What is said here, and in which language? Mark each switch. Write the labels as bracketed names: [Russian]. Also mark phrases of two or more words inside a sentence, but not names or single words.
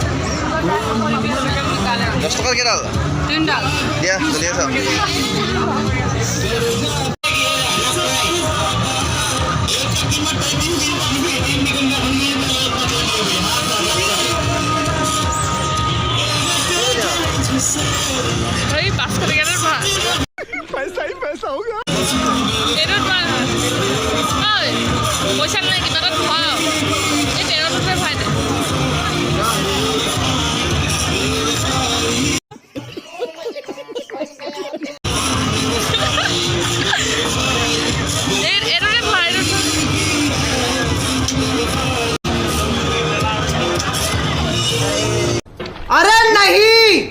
[Assamese] 10 টাকা কেডাল? 3 ডাল দিয়া, চলি আছা। [Bangla] এই 500 টাকার ভাত [Hindi] पैसा ही पैसा होगा। [Assamese] ট্ৰেইনত ভাল পইচা নাই, কিবা এটা ভৰাও। এই ট্ৰেইনত ভৰাই দে। এইটোতে ভৰাই [Hindi] अरे नहीं